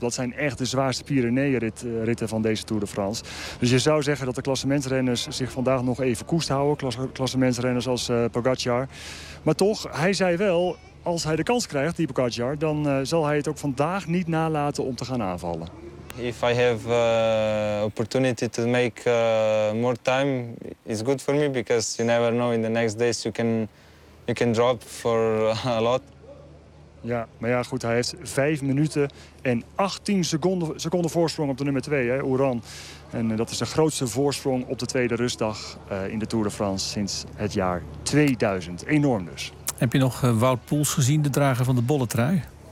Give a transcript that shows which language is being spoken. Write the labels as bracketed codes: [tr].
[nl] Dat zijn echt de zwaarste Pyreneeënritten van deze Tour de France. Dus je zou zeggen dat de klassementsrenners zich vandaag nog even koest houden. Klassementsrenners als Pogacar. Maar toch, hij zei wel, als hij de kans krijgt, die Pogacar, dan zal hij het ook vandaag niet nalaten om te gaan aanvallen. [en] If I have opportunity to make more time, it's good for me because you never know in the next days you can drop for a lot. [nl] Ja, maar ja, goed, hij heeft 5 minuten en 18 seconden voorsprong op de nummer 2, Uran. En dat is de grootste voorsprong op de tweede rustdag in de Tour de France sinds het jaar 2000. Enorm dus. Heb je nog Wout Poels gezien, de drager van de bollentrui?